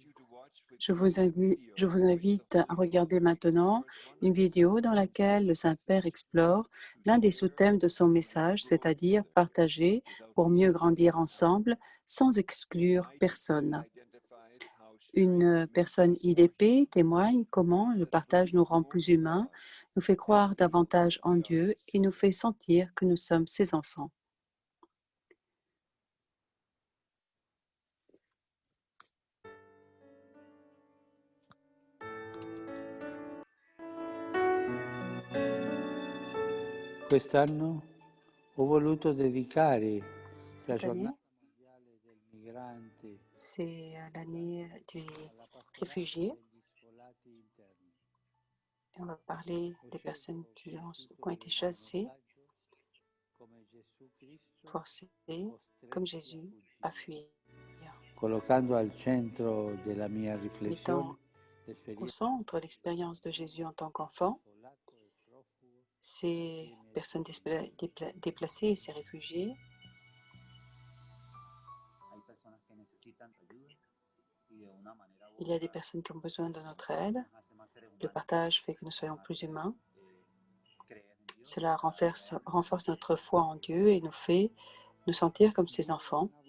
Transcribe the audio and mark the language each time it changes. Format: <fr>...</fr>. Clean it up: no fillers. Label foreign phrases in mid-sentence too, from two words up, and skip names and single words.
<fr>Je vous invite à regarder maintenant une vidéo dans laquelle le Saint-Père explore l'un des sous-thèmes de son message, c'est-à-dire partager pour mieux grandir ensemble sans exclure personne. Une personne IDP témoigne comment le partage nous rend plus humains, nous fait croire davantage en Dieu et nous fait sentir que nous sommes ses enfants.</fr> <it>Quest'anno ho voluto dedicare la</it> <fr>Cette</fr> <it>giornata</it> <fr>année,</fr> <it>mondiale del migrante</it> <fr>c'est l'année du</fr> <it>alla pastorale</it> <fr>réfugié.</fr> <it>degli sfolati interni.</it> <fr>Et on va parler</fr> <it>Ho</it> <fr>des personnes</fr> <it>scelto</it> <fr>qui</fr> <it>come</it> <fr>ont</fr> <it>titolo</it> <fr>été</fr> <it>del mio</it> <fr>chassées,</fr> <it>messaggio come Gesù Cristo</it> <fr>forcées, comme</fr> <it>costretti a</it> <fr>Jésus, à</fr> <it>fuggire,</it> <fr>fuir,</fr> <it>collocando al centro della mia</it> <fr>mettant</fr> <it>riflessione</it> <fr>au</fr> <it>l'esperienza</it> <fr>centre l'expérience de Jésus en tant qu'enfant,</fr> <it>sfolato e profugo</it> <fr>ces</fr> <it>assieme ai</it> <fr>personnes</fr> <it>suoi discepoli.</it> <fr>déplacées et ces réfugiés. Il y a des personnes qui ont besoin de notre aide. Le partage fait que nous soyons plus humains. Cela renforce notre foi en Dieu et nous fait nous sentir comme ses enfants.</fr>